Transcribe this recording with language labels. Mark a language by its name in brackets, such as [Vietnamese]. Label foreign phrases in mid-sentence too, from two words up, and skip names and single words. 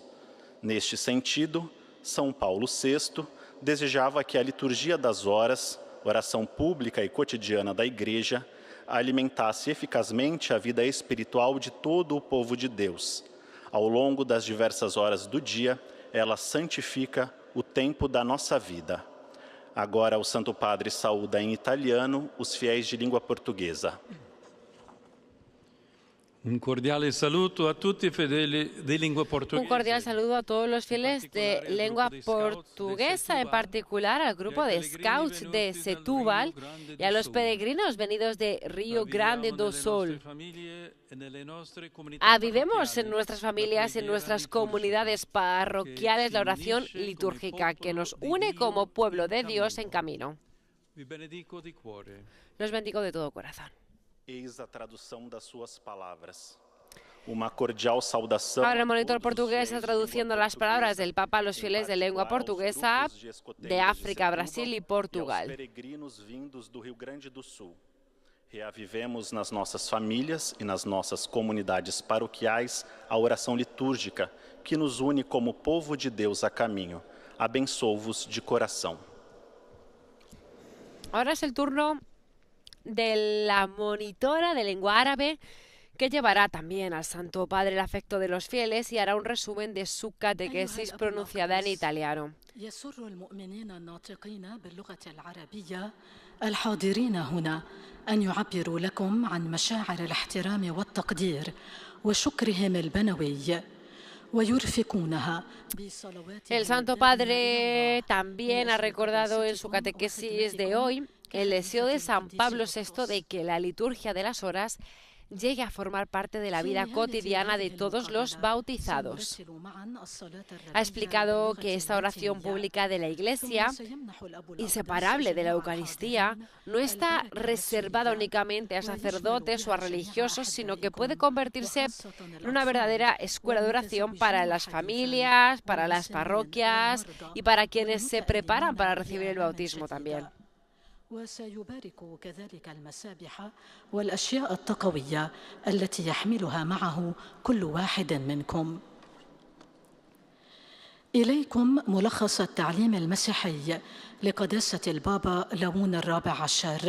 [Portuguese] Neste sentido, São Paulo VI desejava que a liturgia das horas, oração pública e cotidiana da Igreja, alimentasse eficazmente a vida espiritual de todo o povo de Deus. Ao longo das diversas horas do dia, ela santifica o tempo da nossa vida. Agora o Santo Padre saúda em italiano os fiéis de língua portuguesa. [Italian] Un cordiale saluto a tutti i fedeli di lingua portoghese. [Spanish] Un cordial saludo a todos los fieles de lengua portuguesa, en particular al grupo de Scouts de Setúbal y a los peregrinos venidos de Río Grande do Sul. Avivemos en nuestras familias y en nuestras comunidades parroquiales la oración litúrgica que nos une como pueblo de Dios en camino. Los bendigo de todo corazón. [Portuguese] Eis a tradução das suas palavras. Uma cordial saudação. [Spanish] Ahora el monitor portugués está traduciendo las palabras del Papa a los fieles de lengua portuguesa de África, Brasil y Portugal. [Portuguese] Peregrinos vindos do Rio Grande do Sul. Reavivemos nas nossas famílias e nas nossas comunidades paroquiais a oração litúrgica que nos une como povo de Deus a caminho. Abençoo-vos de coração. [Spanish] Ahora es el turno de la monitora de lengua árabe, que llevará también al Santo Padre el afecto de los fieles y hará un resumen de su catequesis pronunciada en italiano. [Arabic] الحاضرين هنا أن يعبروا لكم عن مشاعر الاحترام والتقدير وشكرهم البنوي. [Spanish] El Santo Padre también ha recordado en su catequesis de hoy el deseo de San Pablo VI de que la liturgia de las horas llegue a formar parte de la vida cotidiana de todos los bautizados. Ha explicado que esta oración pública de la Iglesia, inseparable de la Eucaristía, no está reservada únicamente a sacerdotes o a religiosos, sino que puede convertirse en una verdadera escuela de oración para las familias, para las parroquias y para quienes se preparan para recibir el bautismo también. [Arabic] وسيبارك كذلك المسابح والأشياء التقوية التي يحملها معه كل واحد منكم. إليكم ملخص التعليم المسيحي لقداسة البابا ليون الرابع عشر.